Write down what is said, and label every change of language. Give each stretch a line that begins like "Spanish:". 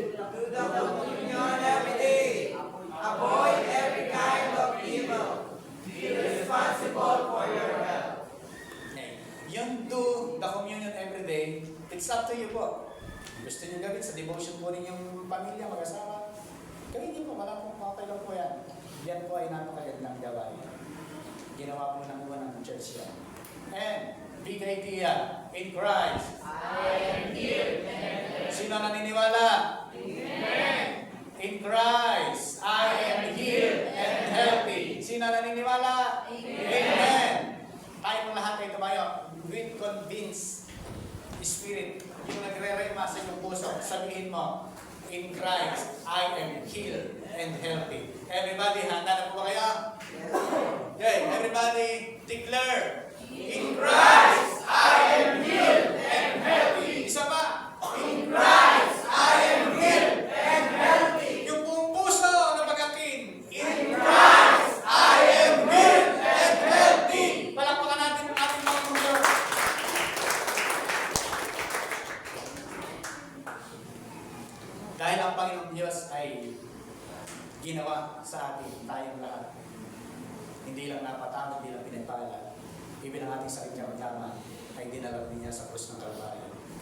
English: Do the communion every day. Avoid every kind of evil. Be responsible for your health. Okay. Yung do the communion every day, it's up to you po.
Filipino: Gusto niyo gawin sa devotion po ninyong pamilya, mag-asawa, gawin niyo po, wala pong okay lang po yan. Yan po ay napakagandang gawain. Ginawa po ng iwan ng church yan.
English: And, big idea, in Christ. I am healed and healthy.
Filipino: Sino naniniwala? Amen.
English: In Christ, I am healed and healthy.
Filipino: Sino naniniwala? Amen. Tayo po lahat ay tumayo
English: with convinced spirit.
Filipino: Yung nagre-rema sa iyong puso, sabihin mo,
English: in Christ, I am healed and healthy.
Filipino: Everybody, handa na po ba kayo?
English: Okay, everybody, declare, in Christ, I am healed and healthy.
Filipino: Isa pa,
English: in Christ, I am healed and healthy.
Filipino: Yung buong puso na pag-akin,
English: in Christ, I am healed and healthy.
Filipino: Palakpakan natin ang ating mga puso. Dahil ang Panginoong Diyos ay ginawa sa atin, tayong lahat. Hindi lang napatawag, hindi lang pinagpala. Even ang ating sakit niya magkama ay dinala niya sa krus ng Kalbaryo.